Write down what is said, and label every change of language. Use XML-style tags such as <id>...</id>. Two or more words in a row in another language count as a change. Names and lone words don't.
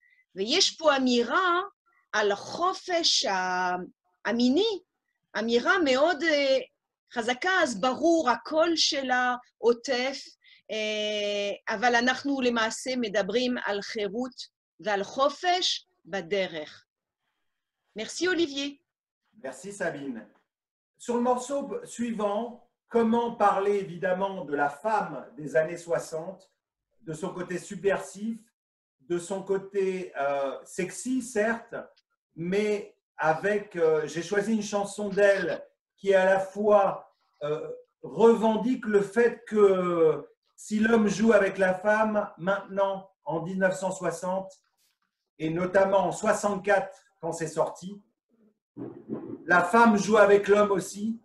<he>ויש פה אמירה על החופש המיני, אמירה מאוד חזקה, אז ברור, הקול שלה עוטף, אבל אנחנו למעשה מדברים על חירות ועל חופש בדרך.</he> <fr>Merci Olivier. Merci Sabine. Sur le morceau suivant, comment parler évidemment de la femme des années 60, de son côté subversif, de son côté sexy, certes, mais avec, j'ai choisi une chanson d'elle qui à la fois revendique le fait que si l'homme joue avec la femme, maintenant, en 1960, et notamment en 64, quand c'est sorti, La femme joue avec l'homme aussi.</fr>